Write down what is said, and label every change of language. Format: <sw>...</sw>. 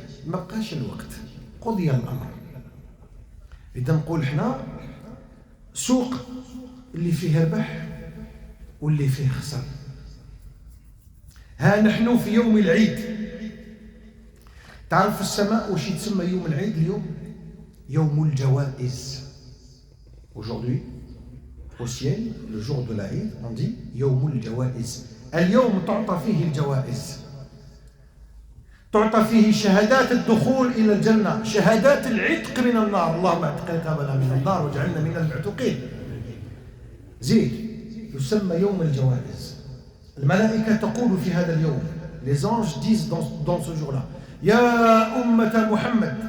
<ar>ما بقاش الوقت قضي الأمر. إذا نقول إحنا سوق اللي فيه ربح واللي فيه خسر. ها نحن في يوم العيد. تعرف في السماء وش يتسمى يوم العيد اليوم؟ يوم الجوائز.</ar> <fr>Aujourd'hui, au ciel, le jour de l'Aïd, on dit</fr> <ar>يوم الجوائز. اليوم تعطى فيه الجوائز. تعطى فيه شهادات الدخول إلى الجنة، شهادات العتق من النار. اللهم اعتق رقابنا من النار واجعلنا من المعتقين. زيد يسمى يوم الجوائز. الملائكة تقول في هذا اليوم.</ar> <fr>Les anges disent dans ce jour-là</fr> <ar>يا أمة محمد.</ar>